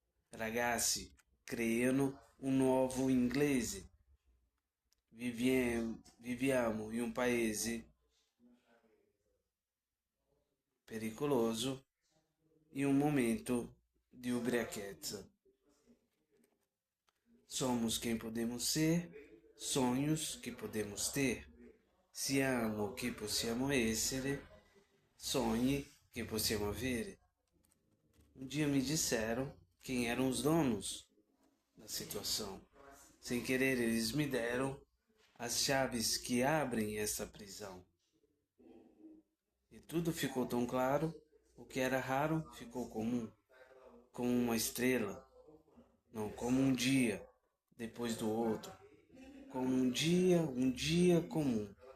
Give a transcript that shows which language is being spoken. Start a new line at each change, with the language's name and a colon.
Italian: Ragazzi creano un nuovo inglese. Viviamo in un paese pericoloso in un momento
Portuguese: de ubriaqueza. Somos quem podemos ser, sonhos que podemos ter.
Italian: Siamo chi possiamo essere, sogni che possiamo avere.
Portuguese: Um dia me disseram quem eram os donos da situação. Sem querer, eles me deram as chaves que abrem essa prisão. E tudo ficou tão claro, o que era raro ficou comum, como uma estrela, não como um dia depois do outro, como um dia comum.